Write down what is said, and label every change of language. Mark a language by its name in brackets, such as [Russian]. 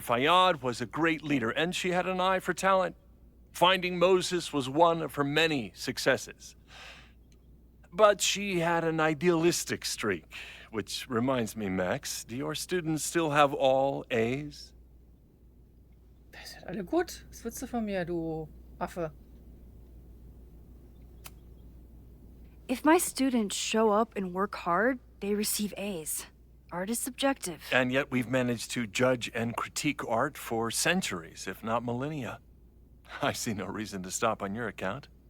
[English] Fayyad was a great leader, and she had an eye for talent. Finding Moses was one of her many successes. But she had an idealistic streak, which reminds me, Max, do your students still have all A's? [German] Das sind alle gut. Was willst du von mir, du Affe? [English] If my students show up and work hard, they receive A's. Art is subjective. And yet we've managed to judge and critique art for centuries, if not millennia. I see no reason to stop on your account.